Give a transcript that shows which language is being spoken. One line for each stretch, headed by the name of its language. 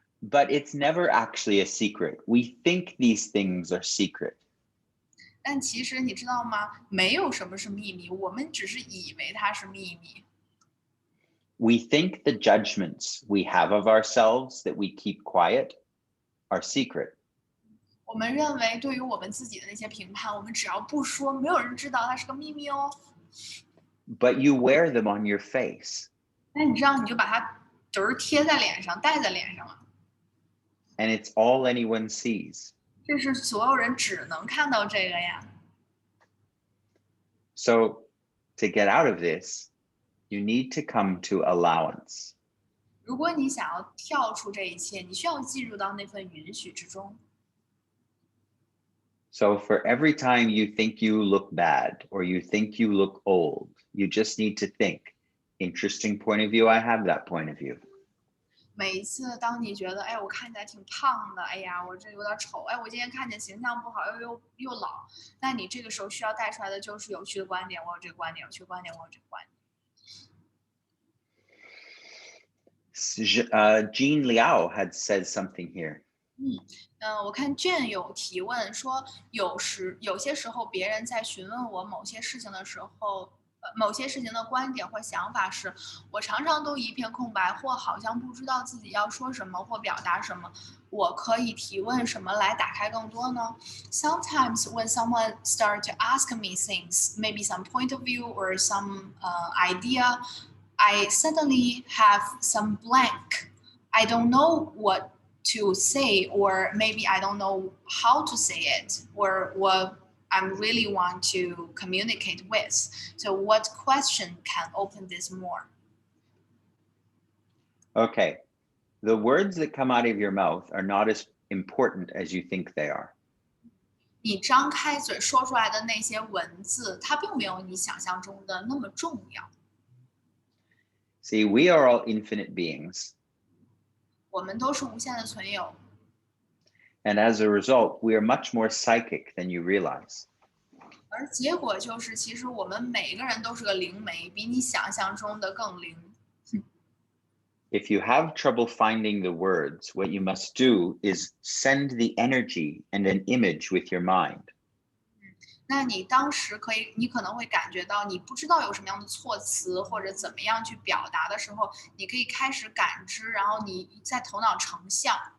English: but it's never actually a secret. We think these things are secret.
Chinese: 但其实你知道吗？没有什么是秘密，我们只是以为它是秘密。
English: We think the judgments we have of ourselves that we keep quiet are secret.
Chinese: 我们认为对于我们自己的那些评判，我们只要不说，没有人知道它是个秘密哦。
English: But you wear them on your face.
Chinese: 那你知道，你就把它贴在脸上，戴在脸上了。
English: And it's all anyone sees.
Chinese: 这是所有人只能看到这个呀。
English: So to get out of this, you need to come to allowance.
Chinese: 如果你想要跳出这一切，你需要进入到那份允许之中。
English: So for every time you think you look bad or you think you look old, you just need to think, interesting point of view, I have that point of view.
Chinese: 每一次当你觉得，哎，我看起来挺胖的，哎呀，我这有点丑，哎，我今天看见形象不好，又老，那你这个时候需要带出来的就是有趣的观点，我有这个观点，有趣的观点，我有这个观点。
English: Jean Liao had said something here.
Chinese: 我看卷有提问说，有些时候别人在询问我某些事情的时候，某些事情的观点或想法时，我常常都一片空白，或好像不知道自己要说什么或表达什么。我可以提问什么来打开更多呢？
English: Sometimes when someone start to ask me things, maybe some point of view or some idea, I suddenly have some blank. I don't know what to say, or maybe I don't know how to say it, or what I really want to communicate with. So what question can open this more? Okay. The words that come out of your mouth are not as important as you think they are.
Chinese: 你张开嘴说出来的那些文字，它并没有你想象中的那么重要。
English: See, we are all infinite beings.
Chinese: 我们都是无限的存有。
English: And as a result, we are much more psychic than you realize.
Chinese: 而结果就是，其实我们每个人都是个灵媒，比你想象中的更灵。
English: If you have trouble finding the words, what you must do is send the energy and an image with your mind.
Chinese: 那你当时你可能会感觉到你不知道有什么样的措辞或者怎么样去表达的时候，你可以开始感知，然后你在头脑成像。